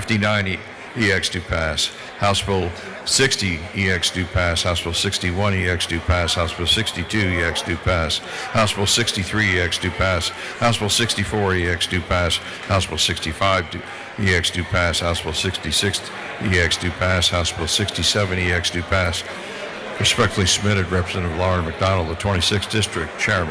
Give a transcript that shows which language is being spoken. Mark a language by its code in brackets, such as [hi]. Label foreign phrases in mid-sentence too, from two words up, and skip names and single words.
[en] 59EX do pass. House Bill 60EX do pass. House Bill 61EX do pass. House Bill 62EX do pass. House Bill 63EX do pass. House Bill 64EX do pass. House Bill 65EX do pass. House Bill 66EX do pass. House Bill 67EX do pass. Respectfully submitted, Representative Laura McDonald, the 26th District Chairman.